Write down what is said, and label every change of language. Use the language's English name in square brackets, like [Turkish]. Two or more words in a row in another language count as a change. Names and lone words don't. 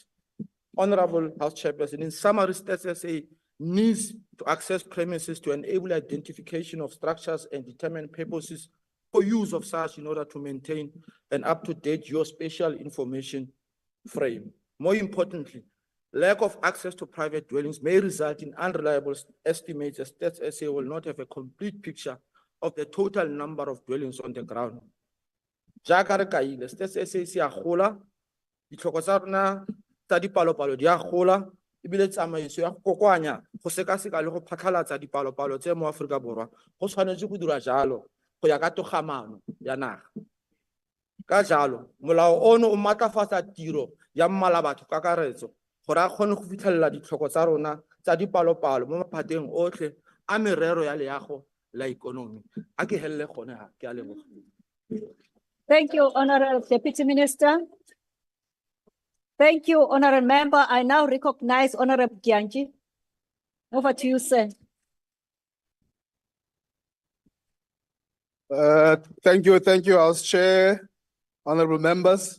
[English] Honorable House Chairperson, in summary, Stats SA needs to access premises to enable identification of structures and determine purposes for use of such in order to maintain an up-to-date geospatial information frame. More importantly, lack of access to private dwellings may result in unreliable estimates, as Stats SA will not have a complete picture of the total number of dwellings on the ground. [Tswana] Jaaka re kaile, Stats SA se a gola, ditlhoko tsa rona tsa dipalopalo di a gola, ebile tsamaiso ya go kokoanya go sekaseka le go phatlhalatsa dipalopalo tse mo Aforika Borwa go tshwanetse go dira jalo go ya ka togamaano ya naga. Ka jalo, molao ono o maatlafatsa tiro ya mmala batho ka karetso gore a kgone go fitlhelela ditlhoko tsa rona tsa dipalopalo mo maphateng otlhe a merero ya leago la ikonomi. A ke helele gone ha, ke a leboga. [English] Thank you, Honorable Deputy Minister. Thank you, Honorable Member. I now recognize Honorable Gyanji. Over to you, sir. Thank you, House Chair, honorable members.